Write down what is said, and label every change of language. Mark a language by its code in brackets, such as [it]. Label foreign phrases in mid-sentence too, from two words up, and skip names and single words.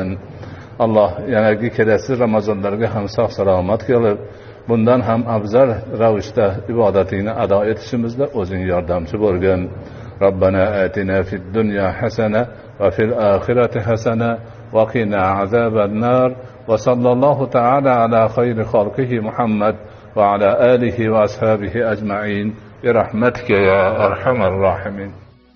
[uz] Alloh yanagi kelasi Ramazonlarga ham sog' salomat qilib, bundan ham afzal ravishda ibodatingni ado etishimizda o'zing yordamchi bo'lgin. [ar] ربنا آتنا في الدنيا حسنة وفي الآخرة حسنة وقنا عذاب النار وصلى الله تعالى على خير خلقه محمد وعلى آله وأصحابه أجمعين برحمتك يا أرحم الراحمين.